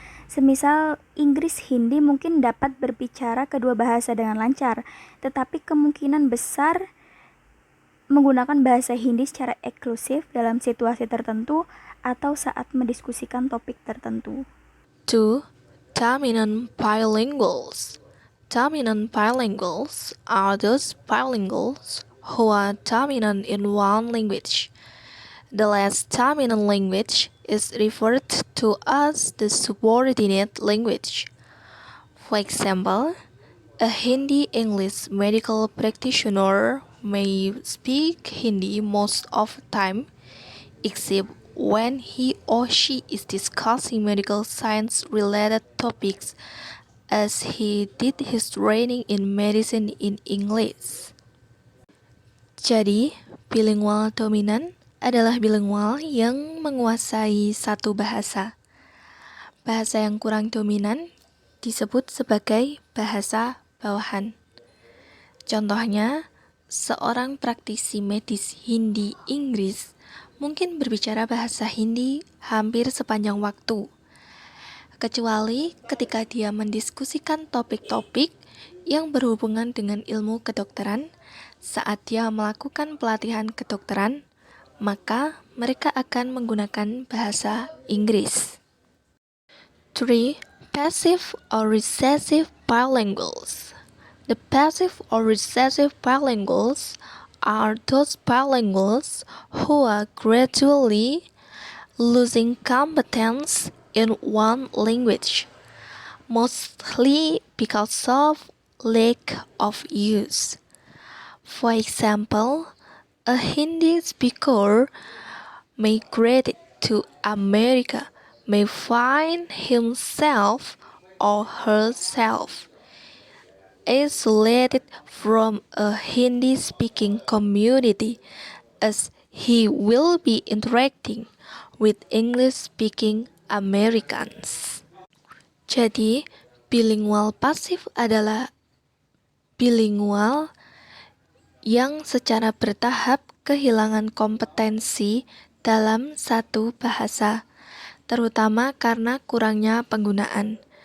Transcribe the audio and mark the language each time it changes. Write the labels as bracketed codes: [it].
[id] Semisal Inggris Hindi mungkin dapat berbicara kedua bahasa dengan lancar, tetapi kemungkinan besar menggunakan bahasa Hindi secara eksklusif dalam situasi tertentu atau saat mendiskusikan topik tertentu. [en] 2. Dominant bilinguals. Dominant bilinguals are those bilinguals who are dominant in one language. The less dominant language is referred to as the subordinate language. For example, a Hindi-English medical practitioner may speak Hindi most of the time, except when he or she is discussing medical science-related topics, as he did his training in medicine in English. [id] Jadi, bilingual dominan adalah bilingual yang menguasai satu bahasa. Bahasa yang kurang dominan disebut sebagai bahasa bawahan. Contohnya, seorang praktisi medis Hindi-Inggris mungkin berbicara bahasa Hindi hampir sepanjang waktu, kecuali ketika dia mendiskusikan topik-topik yang berhubungan dengan ilmu kedokteran. Saat dia melakukan pelatihan kedokteran, maka mereka akan menggunakan bahasa Inggris. [en] 3. Passive or recessive bilinguals. The passive or recessive bilinguals are those bilinguals who are gradually losing competence in one language, mostly because of lack of use. For example, a Hindi speaker migrated to America may find himself or herself isolated from a Hindi-speaking community, as he will be interacting with English-speaking Americans. [id] Jadi, bilingual pasif adalah bilingual yang secara bertahap kehilangan kompetensi dalam satu bahasa, terutama karena kurangnya penggunaan.